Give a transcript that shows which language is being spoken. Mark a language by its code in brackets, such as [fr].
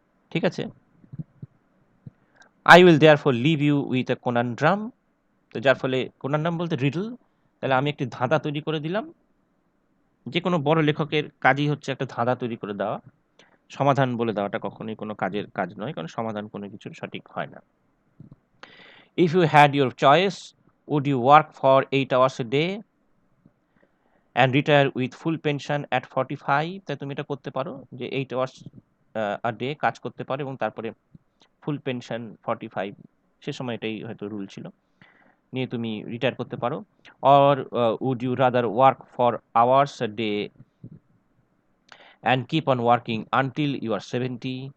[bn] ঠিক আছে? [en] I will therefore leave you with a conundrum। [bn] তো যার ফলে conundrum বলতে রিডল। তাহলে আমি একটি ধাঁধা তৈরি করে দিলাম। যে কোনো বড় লেখকের কাজই হচ্ছে একটা ধাঁধা তৈরি করে দেওয়া। সমাধান বলে দেওয়াটা কখনোই কোনো কাজের কাজ নয়, কারণ সমাধান কোনো কিছুর সঠিক হয় না। [en] If you had your choice, would you work for 8 hours a day and retire with full pension at 45? [bn] তাই তুমি এটা করতে পারো যে [en] 8 hours a day [bn] কাজ করতে পারো এবং তারপরে ফুল পেনশন 45, সে সময় এটাই হয়তো রুল ছিল, নিয়ে তুমি রিটায়ার করতে পারো। [en] Or would you rather work for hours a day and keep on working until you are 70?